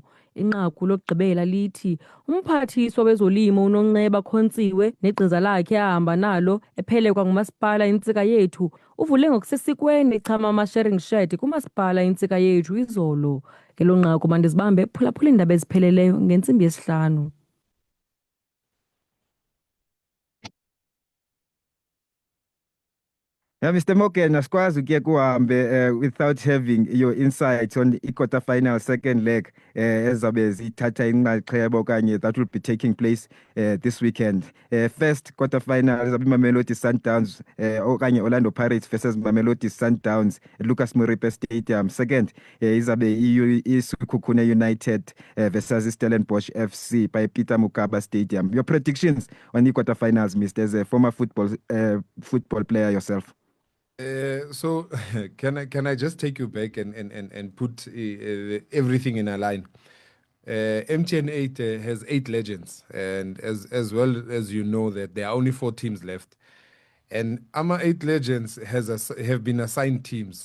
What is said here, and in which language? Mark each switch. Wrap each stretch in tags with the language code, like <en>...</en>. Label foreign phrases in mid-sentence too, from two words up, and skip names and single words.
<xh>Inqaku lokugqibela lithi umphathiswa wezolimo uNonceba Khontsiwe negqiza lakhe ahamba nalo ephelekwa ngumasipala intsika yethu uvule ngokusesikweni echama ama-sharing shed kumasipala intsika yethu izolo. Ngelo nqaku mandizibambe phulaphula iindaba ezipheleleyo ngentsimbi yesihlanu.</xh> <en>Yeah, Mr. Morgan,</en> <xh>asikwazi ukuye kuhambe</xh> <en>without having your insights on the quarter-final second leg</en> <xh>ezabe zithatha inxaxheba okanye</xh> <en>that will be taking place this weekend. First quarter-final izabe Mamelodi Sundowns okanye Orlando Pirates versus Mamelodi Sundowns at Lucas Moripe Stadium. Second izabe iSukukune United versus Stellenbosch FC by Peter Mokaba Stadium. Your predictions on the quarter-finals, Mr. As a former football player yourself. So can I just take you back and put everything in a line? MTN 8 has 8 legends, and as well as you know that there are only 4 teams left, and our 8 legends have been assigned teams.</en>